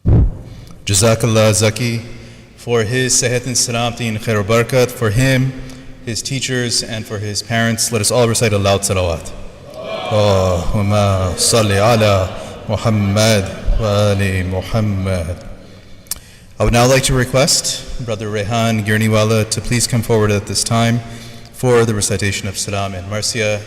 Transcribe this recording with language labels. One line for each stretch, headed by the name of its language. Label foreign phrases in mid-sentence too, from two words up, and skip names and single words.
English: Jazakallah Zaki for his Sehat and Salamati and
Urdu: Khair Barakat,
English: for him, his teachers, and for his parents. Let us all recite a loud salawat.
Arabic: Allahumma salli ala Muhammad wa ali Muhammad.
English: I would now like to request Brother Rehan Girniwala to please come forward at this time for the recitation of Salam and Marcia.